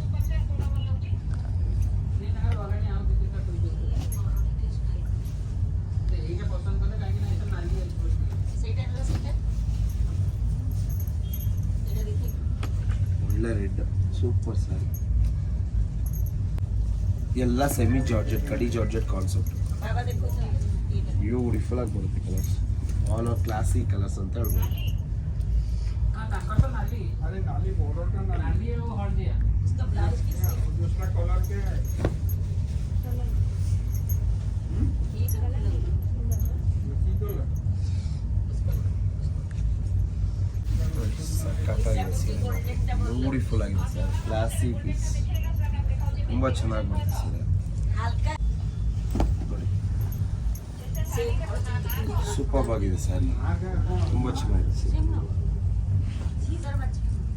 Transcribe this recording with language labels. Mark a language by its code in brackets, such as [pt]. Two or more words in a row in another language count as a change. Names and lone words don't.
[kn] ಒಳ್ಳೆ ರೆಡ್, [en] super saree. [kn] ಎಲ್ಲ [en] semi georgette, [kn] ಕಡಿ [en] georgette concept. [kn] ಬ್ಯೂಟಿಫುಲ್ ಆಗಿ ಬರುತ್ತೆ ಕಲರ್ಸ್, [en] all of classic colours [kn] ಅಂತ ಹೇಳ್ಬೋದು. [hi] अरे नाली बॉर्डर का नाली है वो हट दिया उसका ब्लाउज दूसरा कलर के ये कलर [kn] ಬ್ಯೂಟಿಫುಲ್ ಆಗಿದೆ ಸರ್, [en] classic piece [kn] ತುಂಬ ಚೆನ್ನಾಗಿ ಬರುತ್ತೆ ಸರ್. ನೋಡಿ ಸೂಪರ್ ಆಗಿದೆ ಸ್ಯಾರಿ, ತುಂಬ ಚೆನ್ನಾಗಿದೆ ಸರ್.